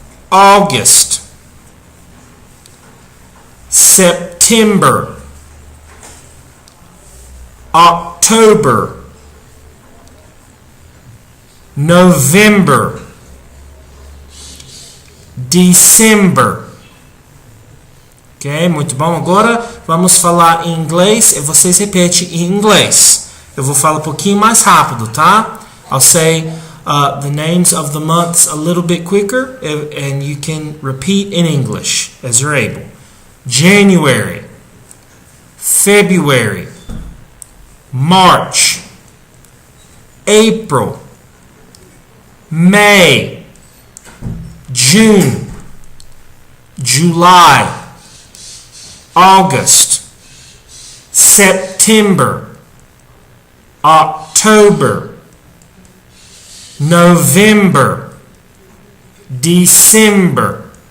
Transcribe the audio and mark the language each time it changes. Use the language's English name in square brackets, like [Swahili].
[English] August, September, October, November, December. [Portuguese] Ok, muito bom. Agora vamos falar em inglês e vocês repetem em inglês. Eu vou falar um pouquinho mais rápido, tá? [English] I'll say the names of the months a little bit quicker, and you can repeat in English as you're able. January, February, March, April, May, June, July, August, September, October, November, December.